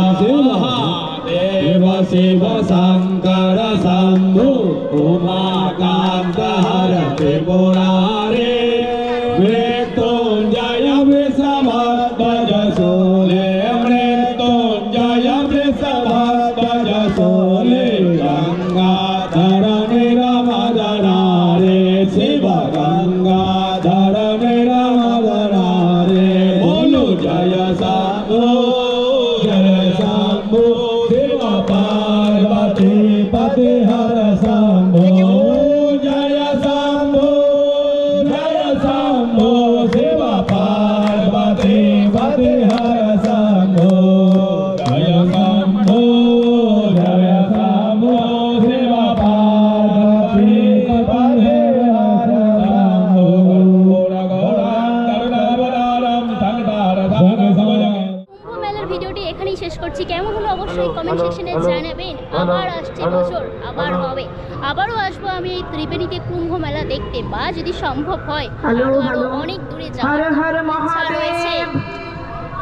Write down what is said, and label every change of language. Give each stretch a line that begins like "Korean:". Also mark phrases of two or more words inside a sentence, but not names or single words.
Sanskrit: देव शिव शंकर शंभु उमाकांत हर त्रिपुरारे मृत्युंजय वृषभध्वज शूले मृत्युंजय वृषभध्वज शूले गंगाधर निरमदनारे शिव गंगाधर निरमदनारे बोलो जय शंभो शिव पार्वती पति हर शंभो जय शंभो शिव पार्वती पति हर शंभो जय शंभो शिव पार्वती पति हर शंभो
Bangla: কুম্ভ মেলার ভিডিওটি এখানেই শেষ করছি। কেমন হলো অবশ্যই কমেন্ট সেকশনে জানাবেন। আবার আসছে বছর, আবার হবে, আবারও আসবো আমি এই ত্রিবেণীতে কুম্ভ মেলা দেখতে, বা যদি সম্ভব হয় আরো অনেক দূরে যাওয়ার ইচ্ছা রয়েছে।